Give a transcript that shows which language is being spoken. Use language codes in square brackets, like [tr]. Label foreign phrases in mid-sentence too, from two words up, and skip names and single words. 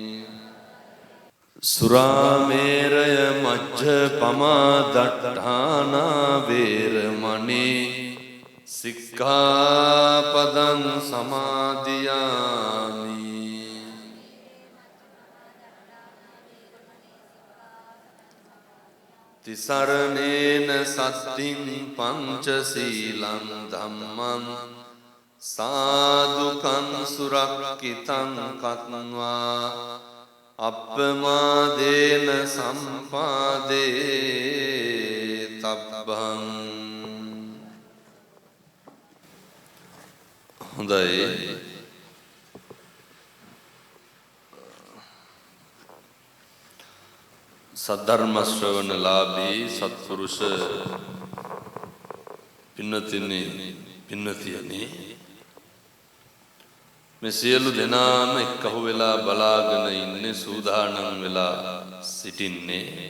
[pi] සුරාමේරය මජ්ජපමා දට්ඨානා වේරමණී සික්ඛාපදං සමාදියාමි තිසරණේන සත්තිං පංචශීලං ධම්මං සාදුකං සුරක්ඛිතං කତ୍වා අප්පමාදේන සම්පාදේ තබ්බං. [si] හොඳයි. සද්ධර්ම ශ්‍රවණලාභී සත්පුරුෂ පින්නතියනි මේ සියලු දෙනාම එක්කහු වෙලා බලාගෙන ඉන්නේ සූදානම් වෙලා සිටින්නේ